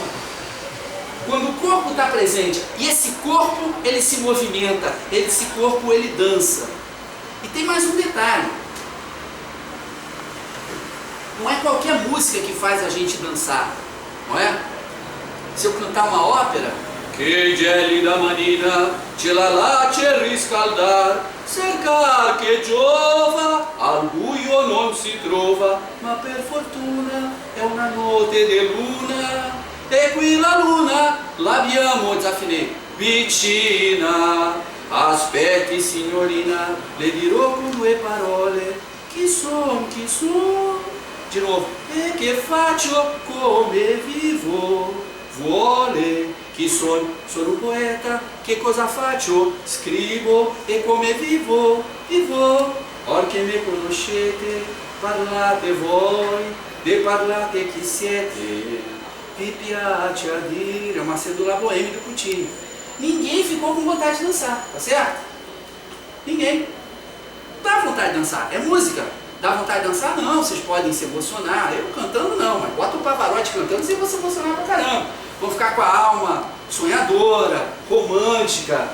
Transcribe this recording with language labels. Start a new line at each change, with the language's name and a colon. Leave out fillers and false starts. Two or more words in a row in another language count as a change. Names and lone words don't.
Portuguese: Quando o corpo está presente, e esse corpo, ele se movimenta, esse corpo, ele dança. E tem mais um detalhe. Não é qualquer música que faz a gente dançar, não é? Se eu cantar uma ópera,
Italian: che gelida manina, ce la lace riscaldar, cercar che giova, al buio non si trova, ma per fortuna è una notte di luna, e qui la luna l'abbiamo, desafinei, vicina. Aspetti signorina, le dirò con due parole, chi son,
Portuguese: de novo,
Italian: e che faccio come vivo, vuole, chi sono un poeta, che cosa faccio, scrivo, e come vivo, or che me conoscete, parlate voi, de parlate chi siete, vi piace a dire.
Portuguese: É uma cedula boêmia do Puccini. Ninguém ficou com vontade de dançar, tá certo? Ninguém. Dá vontade de dançar, é música. Dá vontade de dançar? Não, vocês podem se emocionar. Eu cantando não, mas bota o Pavarotti cantando, vocês vão se emocionar pra caramba. Vão ficar com a alma sonhadora, romântica.